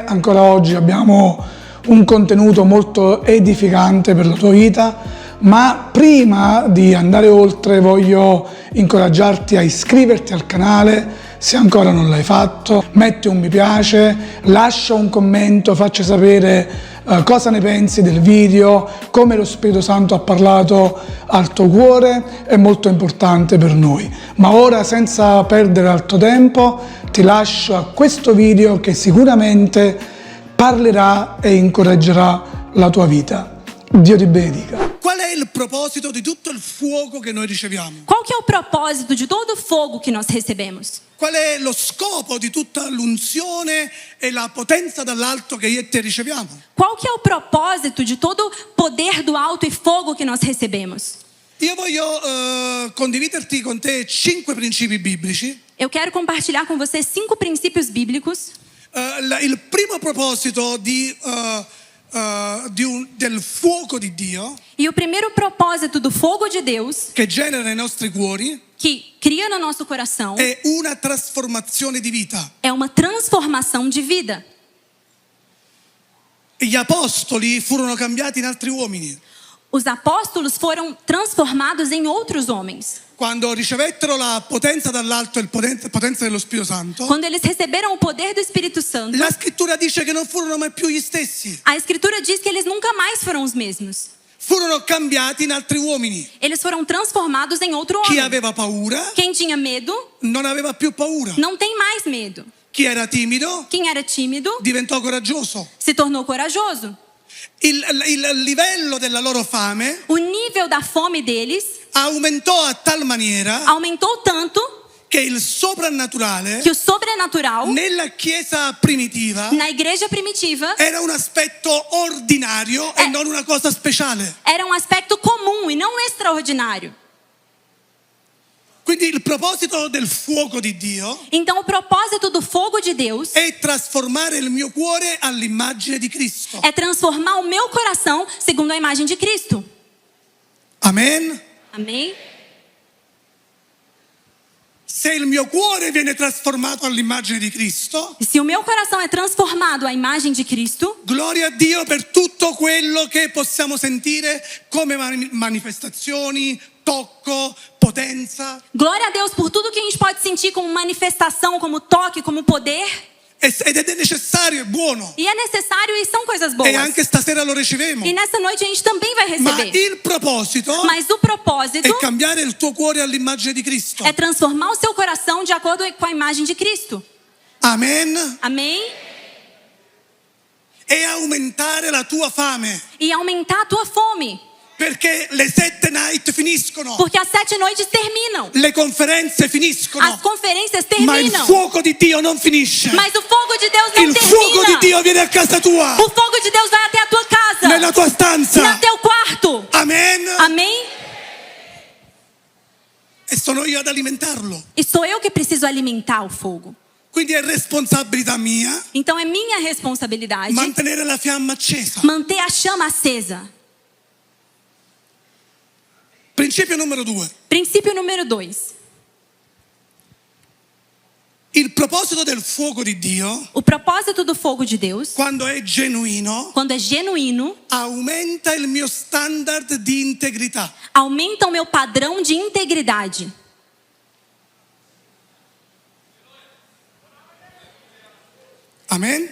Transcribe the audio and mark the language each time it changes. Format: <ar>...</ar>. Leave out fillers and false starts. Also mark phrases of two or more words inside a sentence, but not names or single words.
<it>Ancora oggi abbiamo un contenuto molto edificante per la tua vita, ma prima di andare oltre voglio incoraggiarti a iscriverti al canale se ancora non l'hai fatto, metti un mi piace, lascia un commento, facci sapere cosa ne pensi del video, come lo Spirito Santo ha parlato al tuo cuore, è molto importante per noi. Ma ora, senza perdere altro tempo, ti lascio a questo video che sicuramente parlerà e incoraggerà la tua vita. Dio ti benedica. Qual è il proposito di tutto il fuoco che noi riceviamo?</it> <pt>Qual que é o propósito de todo o fogo que nós recebemos?</pt> <it>Qual è lo scopo di tutta l'unzione e la potenza dall'alto che io e te riceviamo?</it> <pt>Qual que é o propósito de todo o poder do alto e fogo que nós recebemos?</pt> <it>Io voglio condividerti con te 5 principi biblici.</it> <pt>Eu quero compartilhar com você 5 princípios bíblicos.</pt> <it>Il primo proposito del fuoco di Dio,</it> <pt>E o primeiro propósito do fogo de Deus,</pt> <it>che genera nei nostri cuori,</it> <pt>que cria no nosso coração,</pt> <it>è una trasformazione di vita.</it> <pt>é uma transformação de vida.</pt> <it>Gli apostoli furono cambiati in altri uomini.</it> <pt>Os apóstolos foram transformados em outros homens.</pt> <it>Quando ricevettero la potenza dall'alto e la potenza dello Spirito Santo,</it> <pt>Quando eles receberam o poder do Espírito Santo,</pt> <it>la scrittura dice che non furono mai più gli stessi.</it> <pt>a Escritura diz que eles nunca mais foram os mesmos.</pt> <it>Furono cambiati in altri uomini.</it> <pt>Eles foram transformados em outro</pt> <it>Chi</it> <pt>homem.</pt> <it>aveva paura</it> <pt>Quem tinha medo,</pt> <it>non aveva più paura.</it> <pt>não tem mais medo.</pt> <it>Chi era timido</it> <pt>Quem era tímido,</pt> <it>diventò coraggioso.</it> <pt>se tornou corajoso.</pt> <it>Il livello della loro fame</it> <pt>O nível da fome deles</pt> <it>aumentò a tal maniera</it> <pt>aumentou tanto</pt> <it>che il soprannaturale</it> <pt>que o sobrenatural,</pt> <it>nella chiesa primitiva</it> <pt>na igreja primitiva,</pt> <it>era un aspetto ordinario e non una cosa speciale.</it> <pt>era um aspecto comum e não extraordinário.</pt> <it>Quindi il proposito del fuoco di Dio</it> <pt>Então, o propósito do fogo de Deus</pt> <it>è trasformare il mio cuore all'immagine di Cristo.</it> <pt>é transformar o meu coração segundo a imagem de Cristo.</pt> <it>Amen.</it> <pt>Amém?</pt> <it>Se il mio cuore viene trasformato all'immagine di Cristo,</it> <pt>E se o meu coração é transformado à imagem de Cristo,</pt> <it>gloria a Dio per tutto quello che possiamo sentire come manifestazioni, tocco, potenza.</it> <pt>glória a Deus por tudo que a gente pode sentir como manifestação, como toque, como poder.</pt> <it>Ed è necessario, è buono.</it> <pt>E é necessário e são coisas boas.</pt> <it>E anche stasera lo riceviamo.</it> <pt>E nessa noite a gente também vai</pt> <it>Ma</it> <pt>receber.</pt> <it>il proposito</it> <pt>Mas o propósito</pt> <it>è cambiare il tuo cuore all'immagine di Cristo.</it> <pt>é transformar o seu coração de acordo com a imagem de Cristo.</pt> <it>Amen.</it> <pt>Amém?</pt> <it>E aumentare la tua fame.</it> <pt>E aumentar a tua fome.</pt> <it>Perché le 7 night finiscono.</it> <pt>Porque as 7 noites terminam.</pt> <it>Le conferenze finiscono.</it> <pt>As conferências</pt> <it>Ma il</it> <pt>terminam.</pt> <it>fuoco di Dio non finisce.</it> <pt>Mas o fogo de Deus não</pt> <it>Il fuoco di</it> <pt>termina.</pt> <it>Dio viene a casa tua,</it> <pt>O fogo de Deus vai até a tua casa.</pt> <it>nella tua stanza.</it> <pt>No teu quarto.</pt> <it>Amen.</it> <pt>Amém?</pt> <it>E sono io ad alimentarlo.</it> <pt>E sou eu que preciso alimentar o fogo.</pt> <it>Quindi è responsabilità mia</it> <pt>Então é minha responsabilidade</pt> <it>mantenere la fiamma accesa.</it> <pt>manter a chama acesa.</pt> <it>Principio numero 2.</it> <pt>Princípio número 2.</pt> <it>Il proposito del fuoco di Dio,</it> <pt>O propósito do fogo de Deus,</pt> <it>quando è genuino,</it> <pt>quando é genuíno,</pt> <it>aumenta il mio standard di integrità.</it> <pt>aumenta o meu padrão de integridade.</pt> <it>Amen.</it>